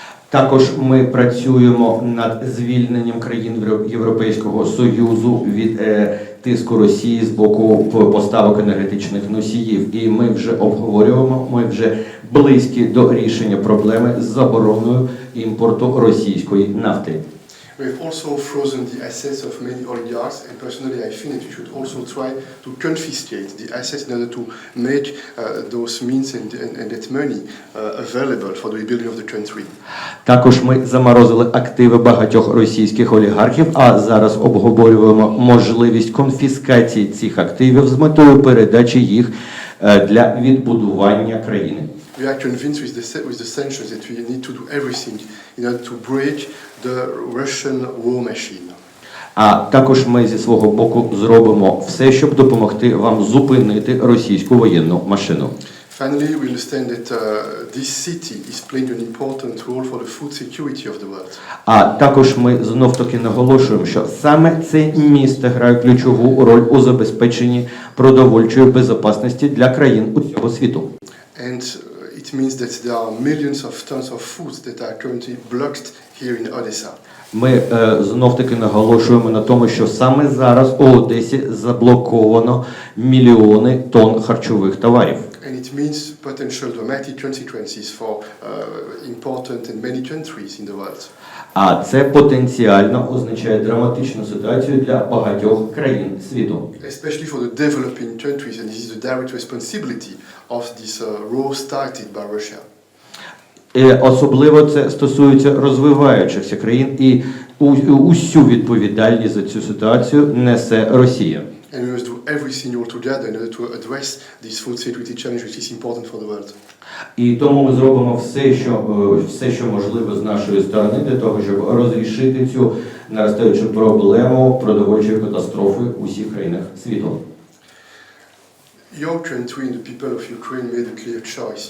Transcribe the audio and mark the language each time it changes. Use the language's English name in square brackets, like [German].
[Ukrainian] Також ми працюємо над звільненням країн Європейського Союзу від тиску Росії з боку поставок енергетичних носіїв. І ми вже обговорюємо, ми вже близькі до рішення проблеми з забороною імпорту російської нафти. [English] We have also frozen the assets of many oligarchs, and personally I think that we should also try to confiscate the assets in order to make those means and that money available for the rebuilding of the country. [Ukrainian] Також ми заморозили активи багатьох російських олігархів, а зараз обговорюємо можливість конфіскації цих активів з метою передачі їх для відбудування країни. [English] We are convinced with the sanctions that we need to do everything in order to break the Russian war machine. [Ukrainian] А також ми зі свого боку зробимо все, щоб допомогти вам зупинити російську воєнну машину. [English] Finally, we understand that this city is playing an important role for the food security of the world. [Ukrainian] А також ми знов-таки наголошуємо, що саме це місто грає ключову роль у забезпеченні продовольчої безпечності для країн усього світу. [English] And it means that there are millions of tons of food that are currently blocked here in Odessa. [Ukrainian] Ми знов-таки наголошуємо на тому, що саме зараз у Одесі заблоковано мільйони тонн харчових товарів. [English] And it means potential dramatic consequences for important and many countries in the world. [Ukrainian] А це потенціально означає драматичну ситуацію для багатьох країн світу. [English] Especially for the developing countries, and this is the direct responsibility of this war started by Russia. [Ukrainian] Особливо це стосується розвиваючихся країн, і усю відповідальність за цю ситуацію несе Росія. [English] And we must do everything all together in order to address this food security challenge, which is important for the world. [Ukrainian] І тому ми зробимо все, що можливо з нашої сторони, для того, щоб розрішити цю наростаючу проблему продовольчої катастрофи у всіх країнах світу. [English] Your country and the people of Ukraine made a clear choice.